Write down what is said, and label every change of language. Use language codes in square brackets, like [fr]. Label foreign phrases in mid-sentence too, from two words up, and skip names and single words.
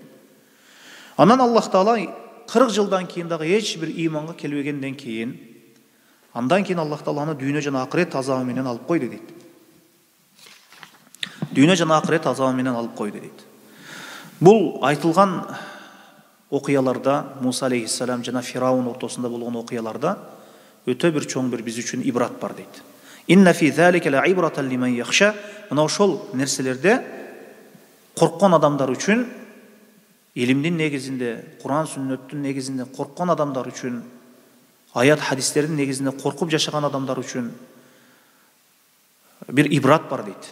[ky] Анан Аллах Таала 40 жылдан кийин дагы эч бир ыйманга келбегенден кийин, андан кийин Аллах Таала аны дүйнө жана акырет азабы менен алып койду дейт. дүйнө жана акырет азабы менен алып койду дейт. Бул айтылган окуяларда, Муса алейхиссалам жана Фираун ортосунда болгон окуяларда өтө бир чоң бир биз үчүн ибрат бар дейт. [ar] إن في ذلك لعبرة لمن يخشى. [ky] Мына ошол нерселерде корккон адамдар үчүн, илимдин негизинде, Кур'ан сүннөттүн негизинде корккон адамдар үчүн, аят хадистердин негизинде коркуп жашаган адамдар үчүн бир ибрат бар дейт.